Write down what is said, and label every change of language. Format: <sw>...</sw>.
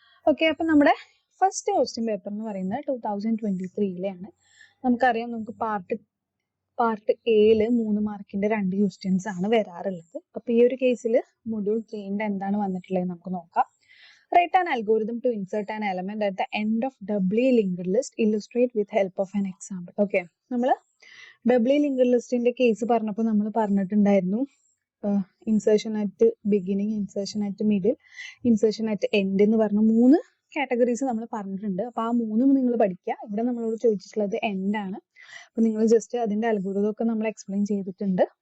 <ml>Okay, അപ്പൊ നമ്മുടെ first question paper എന്ന് പറയുന്നത് 2023 നമുക്കറിയാം, നമുക്ക് പാർട്ട് എയില് 3 മാർക്കിന്റെ 2 ക്വസ്റ്റ്യൻസ് ആണ് വരാറുള്ളത്. അപ്പൊ ഈ ഒരു കേസിൽ മൊഡ്യൂൾ 3ന്റെ എന്താണ് വന്നിട്ടുള്ളത് നമുക്ക് നോക്കാം.</ml> <en>Write an algorithm to insert an element at the end of doubly linked list. Illustrate with help of an example.</en> <ml>Okay, നമ്മൾ ഡബ്ലി ലിങ്ക്ഡ് ലിസ്റ്റിന്റെ കേസ് പറഞ്ഞപ്പോൾ നമ്മൾ പറഞ്ഞിട്ടുണ്ടായിരുന്നു</ml> <en>insertion at beginning, insertion at middle, insertion at end</en> <ml>എന്ന് പറഞ്ഞ 3 categories നമ്മൾ പറഞ്ഞിട്ടുണ്ട്. അപ്പൊ ആ 3 നിങ്ങൾ പഠിക്കുക. ഇവിടെ നമ്മളോട് ചോദിച്ചിട്ടുള്ളത് എൻഡ് ആണ്. അപ്പൊ നിങ്ങൾ ജസ്റ്റ് അതിന്റെ അൽഗോരിതം ഒക്കെ നമ്മൾ എക്സ്പ്ലെയിൻ ചെയ്തിട്ടുണ്ട്.</ml>